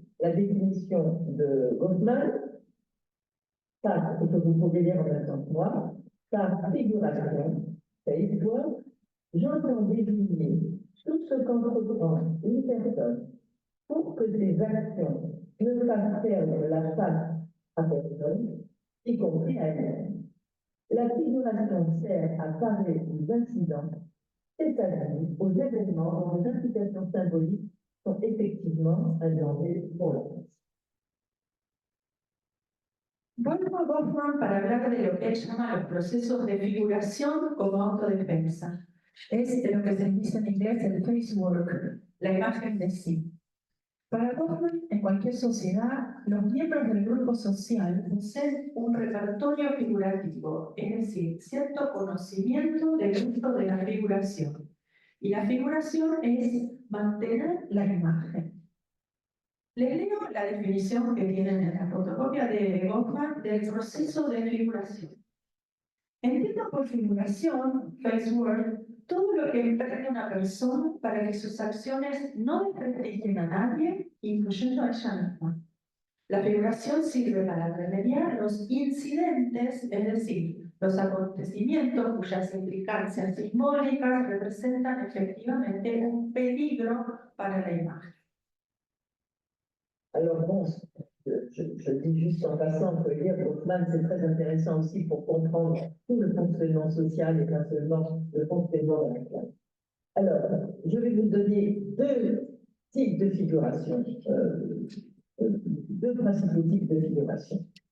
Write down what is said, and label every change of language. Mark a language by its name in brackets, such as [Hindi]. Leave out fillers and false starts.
[French] la définition de Goffman, ça, c'est que vous pouvez lire en même temps que moi, sa figuration, face word, j'entends désigner tout ce qu'entreprend une personne pour que ses actions ne fassent perdre la face à personne, y compris à elle-même. La figuration sert à parer aux incidents, c'est-à-dire aux événements dont les implications symboliques sont effectivement un danger pour la France. [Spanish] Vuelvo a Goffman para hablar de lo que él llama los procesos de figuración como autodefensa. Es de lo que se dice en inglés el face work, la imagen de sí. Para Goffman, en cualquier sociedad, los miembros del grupo social poseen un repertorio figurativo, es decir, cierto conocimiento del uso de la figuración. Y la figuración es mantener la imagen. Les leo la definición que tienen en la fotocopia de Goffman del proceso de figuración. Entiendo por figuración, face word, todo lo que emprende una persona para que sus acciones no desprestigien a nadie, incluyendo a ella misma. La figuración sirve para remediar los incidentes, es decir, los acontecimientos cuyas implicancias simbólicas representan efectivamente un peligro para la imagen. [French] Alors bon, je dis juste en passant que lire Goffman, c'est très intéressant aussi pour comprendre tout le fonctionnement social et pas seulement le fonctionnement de la classe. Alors, je vais vous donner deux types de figuration, deux principaux types de figuration.